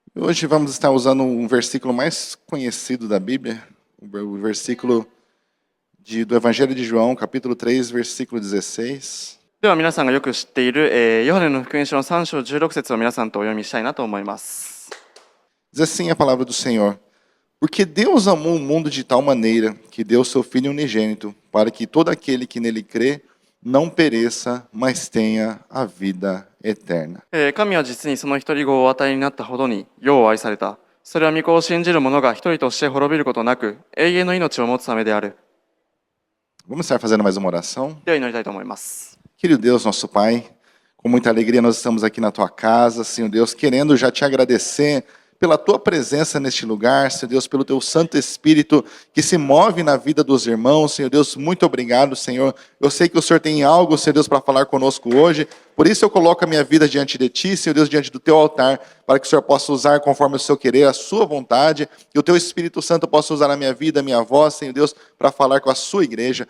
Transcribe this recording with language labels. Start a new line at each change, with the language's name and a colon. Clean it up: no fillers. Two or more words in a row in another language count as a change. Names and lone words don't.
Portuguese: Hoje vamos estar usando um versículo mais conhecido da Bíblia, o versículo do Evangelho de João, capítulo 3, versículo 16.
Japanese: では皆さんがよく知っている、ヨハネの福音書の3章16節を皆さんとお読みしたいなと思います。
Portuguese: Diz assim a palavra do Senhor: Porque Deus amou o mundo de tal maneira que deu seu Filho unigênito, para que todo aquele que nele crê não pereça, mas tenha a vida eterna.
Japanese: 神は実にその一人子をお与えになったほどに世を愛された。それは御子を信じる者が一人として滅びることなく永遠の命を持つためである。
Portuguese: Vamos estar fazendo mais uma oração?
Japanese: では祈りたいと思います。
Portuguese: Querido Deus, nosso Pai, com muita alegria nós estamos aqui na Tua casa, Senhor Deus, querendo já Te agradecer pela Tua presença neste lugar, Senhor Deus, pelo Teu Santo Espírito que se move na vida dos irmãos, Senhor Deus, muito obrigado, Senhor. Eu sei que o Senhor tem algo, Senhor Deus, para falar conosco hoje, por isso eu coloco a minha vida diante de Ti, Senhor Deus, diante do Teu altar, para que o Senhor possa usar conforme o Seu querer, a Sua vontade, e o Teu Espírito Santo possa usar a minha vida, a minha voz, Senhor Deus, para falar com a Sua igreja.